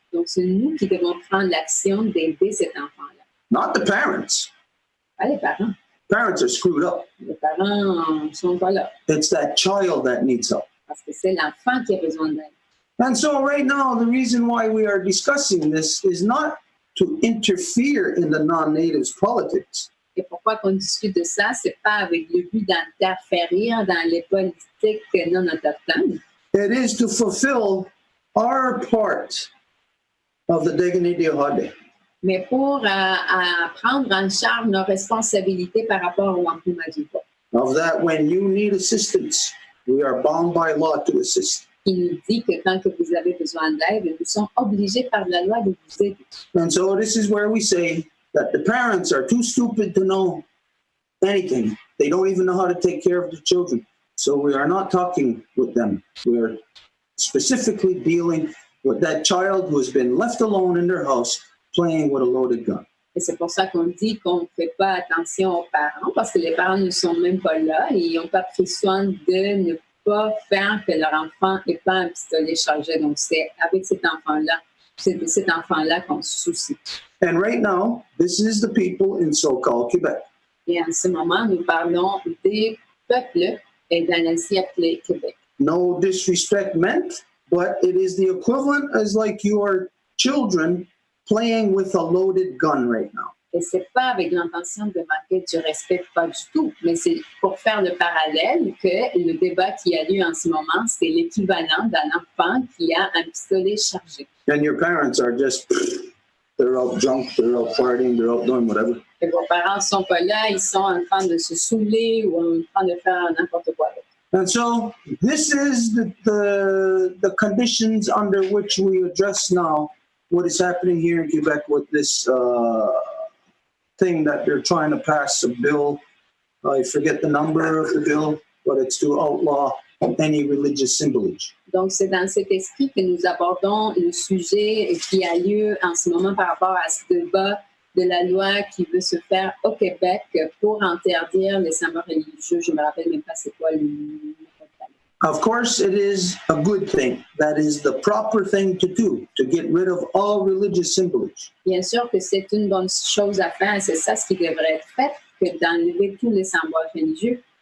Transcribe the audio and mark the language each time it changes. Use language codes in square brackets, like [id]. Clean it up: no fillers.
[fr] Donc, c'est nous qui devons prendre l'action d'aider cet enfant-là. [en] Not the parents. [fr] Pas les parents. [en] Parents are screwed up. [fr] Les parents ne sont pas là. [en] It's that child that needs help. [fr] parce que c'est l'enfant qui a besoin d'aide. [en] And so right now, the reason why we are discussing this is not to interfere in the non-natives' politics. [fr] Et pourquoi qu'on discute de ça, c'est pas avec le but d'interférer dans les politiques non autochtones. [en] It is to fulfill our part of the dignity of Hade. [fr] Mais pour prendre en charge nos responsabilités par rapport au Whampum. [en] Of that, when you need assistance, we are bound by law to assist. [fr] Qui nous dit que quand que vous avez besoin d'aide, nous sommes obligés par la loi de vous aider. [en] And so this is where we say that the parents are too stupid to know anything. They don't even know how to take care of the children. So we are not talking with them. We are specifically dealing with that child who has been left alone in their house playing with a loaded gun. [fr] Et c'est pour ça qu'on dit qu'on ne fait pas attention aux parents, parce que les parents ne sont même pas là et ils n'ont pas pris soin de ne pas faire que leur enfant n'ait pas un pistolet chargé. Donc c'est avec cet enfant-là, c'est de cet enfant-là qu'on se soucie. [en] And right now, this is the people in so-called Quebec. [fr] Et en ce moment, nous parlons des peuples dans l'ancien appelé Québec. [en] No disrespect meant, but it is the equivalent as like your children playing with a loaded gun right now. [fr] Et c'est pas avec l'intention de manquer du respect, pas du tout, mais c'est pour faire le parallèle que le débat qui a lieu en ce moment, c'est l'équivalent d'un enfant qui a un pistolet chargé. [en] And your parents are just, they're out drunk, they're out partying, they're out doing whatever. [fr] Et vos parents sont pas là, ils sont en train de se saouler ou en train de faire n'importe quoi. [en] And so this is the conditions under which we address now what is happening here in Quebec with this thing that they're trying to pass, a bill. I forget the number of the bill, but it's to outlaw any religious symbolage. [fr] Donc, c'est dans cet esprit que nous abordons le sujet qui a lieu en ce moment par rapport à ce débat de la loi qui veut se faire au Québec pour interdire les symboles religieux. Je me rappelle même pas c'est quoi le nom. [en] Of course, it is a good thing. That is the proper thing to do, to get rid of all religious symbolage. [fr] Bien sûr que c'est une bonne chose à faire, c'est ça ce qui devrait être fait, que d'enlever tous les symboles religieux.